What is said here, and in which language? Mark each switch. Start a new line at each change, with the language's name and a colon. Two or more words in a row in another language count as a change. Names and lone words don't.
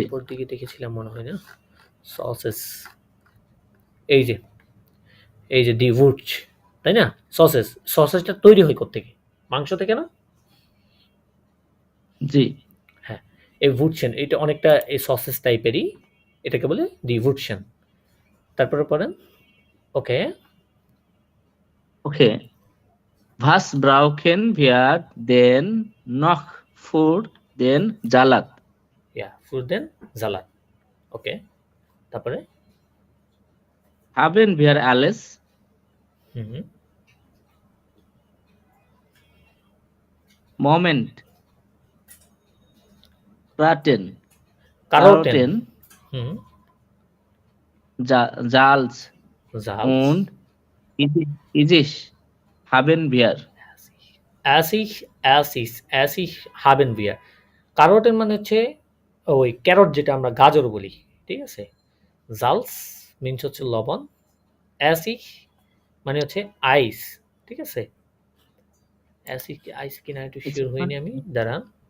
Bangla: উপর দিকে দেখেছিলাম মনে হয় না? সসেস, এই যে এই যে
German: die Wurst,
Bangla: তাই না? সসেস, সসেসটা তৈরি হয় কোত্থেকে? মাংস থেকে না? জি। হ্যাঁ, এই ভুটসেন এটা অনেকটা এই সসেস টাইপেরই, এটাকে বলে
German: die Würstchen.
Bangla: তারপরে পড়েন। ওকে। Okay.
German: Was brauchen wir denn noch für den Salat?
Bangla: ইয়া
German: für den Salat.
Bangla: ওকে। তারপরে?
German: Haben wir alles? হুম, Moment. Braten, কারোটেন, Karotten, হুম, Salz জালস, und Isis haben wir. Essig, Essig, Essig haben wir.
Bangla: কারোটেন মানে হচ্ছে ওই ক্যারট যেটা আমরা গাজর বলি, ঠিক আছে? জালস মিনস হচ্ছে লবণ। অ্যাসিস মানে হচ্ছে আইস, ঠিক আছে? অ্যাসিস কি আইস কিনা একটু শিওর হইনি আমি, দাঁড়ান।